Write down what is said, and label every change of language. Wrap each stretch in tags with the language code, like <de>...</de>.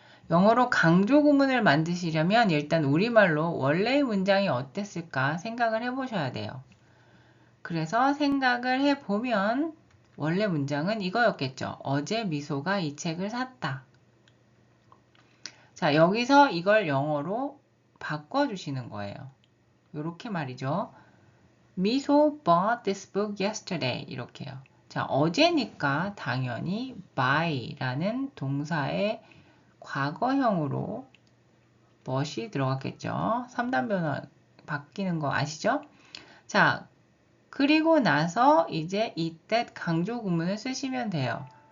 <ko>영어로 강조 구문을 만드시려면 일단 우리말로 원래의 문장이 어땠을까 생각을 해보셔야 돼요. 그래서 생각을 해보면 원래 문장은 이거였겠죠. 어제 미소가 이 책을 샀다. 자, 여기서 이걸 영어로 바꿔주시는 거예요. 이렇게 말이죠.</ko> <en>미소 bought this book yesterday.</en> <ko>이렇게요. 자, 어제니까 당연히 by라는 동사의 과거형으로 mu이 들어갔겠죠. 3단 변화 바뀌는 거 아시죠? 자, 그리고 나서 이제 it, that 강조 구문을 쓰시면 돼요.</ko>